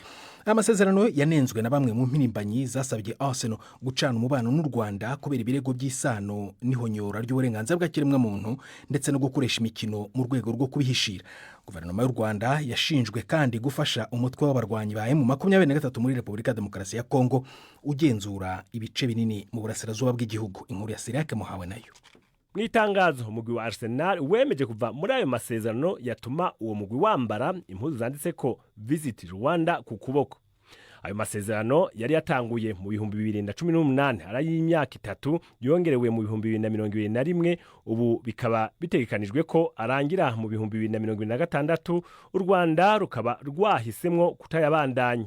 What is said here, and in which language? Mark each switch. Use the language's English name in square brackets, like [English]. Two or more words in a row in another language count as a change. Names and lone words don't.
[Rundi] Amasezerano yanenzwe na bamwe mu mpirimbanyi zasabye Arsenal gucana umubano n'u Rwanda kubera ibirego by'isano n'ihonyora ry'uburenganzira bw'ikiremwamuntu ndetse no gukoresha imikino mu rwego rwo kubihishira. Guverinoma y'u Rwanda yashinjwe kandi gufasha umutwe w'abarwanyi ba M23 muri Repubulika ya Demokarasi ya Kongo ugenzura ibice binini mu burasirazuba bw'igihugu. Inkuru ya Siriake Muhawe nayo. Mu itangazo umugwi wa Arsenal wemeje kuva muri ayo masezerano yatuma uwo mugwi wambara impuzu zanditse ko Visit Rwanda ku kuboko. Ayo masezerano yari yatanguye mu 2018 arayi imyaka 3 yongerewe mu 2021 ubu bikaba bitegekanijwe ko arangira mu 2026 u Rwanda rukaba rwahisemwo kutayabandanya.